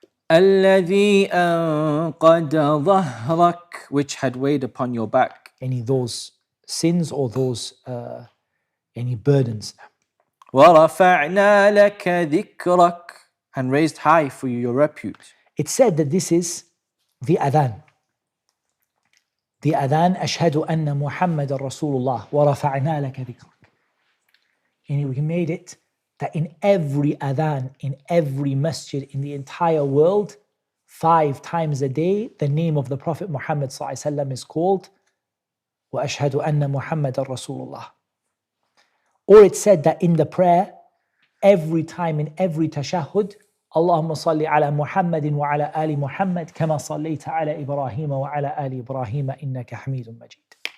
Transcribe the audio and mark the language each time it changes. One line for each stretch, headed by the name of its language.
Arabic: الَّذِي أَنْقَدَ ظَهْرَكَ.
English: Which had weighed upon your back. Those sins or those burdens.
Arabic: وَرَفَعْنَا لَكَ ذِكْرَكَ.
English: And raised high for you your repute. It's said that this is the adhan. The adhan,
Arabic: أشهد أن محمد رسول الله ورفعنا لك ذكرك.
English: We made it that in every adhan, in every masjid in the entire world, 5 times a day, the name of the Prophet Muhammad ﷺ is called
Arabic: وأشهد أن محمد رسول الله.
English: Or it's said that in the prayer, every time in every tashahhud,
Arabic: اللهم صل على محمد وعلى آل محمد كما صليت على إبراهيم وعلى آل إبراهيم إنك حميد مجيد.